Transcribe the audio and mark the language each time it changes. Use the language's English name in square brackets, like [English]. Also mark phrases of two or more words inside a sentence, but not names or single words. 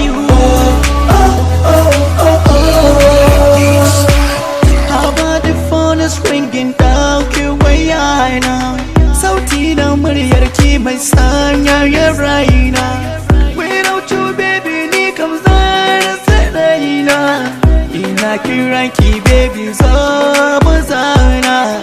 [English] Oh, oh, oh, oh, oh. How about the phone is ringing, [Hausa] ɗauki wayana. Sauti na muryarki mai sanyaya raina. [English] Without you, baby, [Hausa] ni kam zan rasa raina. Ina kiranki, baby, zo mu zauna.